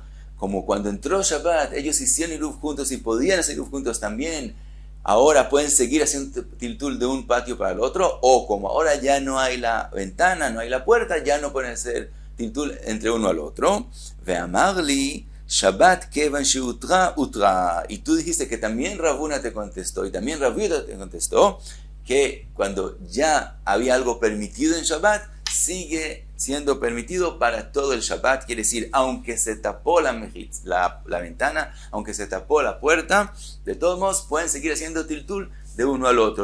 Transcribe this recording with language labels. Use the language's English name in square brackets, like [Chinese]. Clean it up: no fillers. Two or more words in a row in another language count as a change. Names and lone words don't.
[Spanish] Como cuando entró Shabbat ellos hicieron iruv juntos y podían hacer iruv juntos también, ahora pueden seguir haciendo tiltul de un patio para el otro, o como ahora ya no hay la ventana, no hay la puerta, ya no pueden hacer tiltul entre uno al otro. [Aramaic] ואמר לי שבת כיון שהותרה הותרה. [Spanish] Y tú dijiste que también Ravuna te contestó y también Rav Yehuda te contestó que cuando ya había algo permitido en Shabbat, sigue siendo permitido para todo el Shabbat. Quiere decir, aunque se tapó la ventana, aunque se tapó la puerta, de todos modos pueden seguir haciendo tiltul de uno al otro.